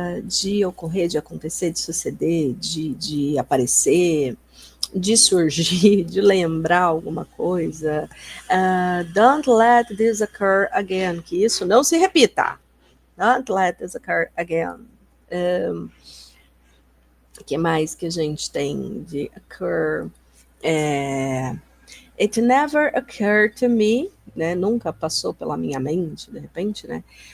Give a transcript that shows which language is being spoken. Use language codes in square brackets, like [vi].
[pt] De ocorrer, de acontecer, de suceder, de aparecer, de surgir, de lembrar alguma coisa. [en] Don't let this occur again. [pt] Que isso não se repita. [en] Don't let this occur again. [pt] Que mais que a gente tem de occur? [en] It never occurred to me, né? [pt] Nunca passou pela minha mente, de repente, né?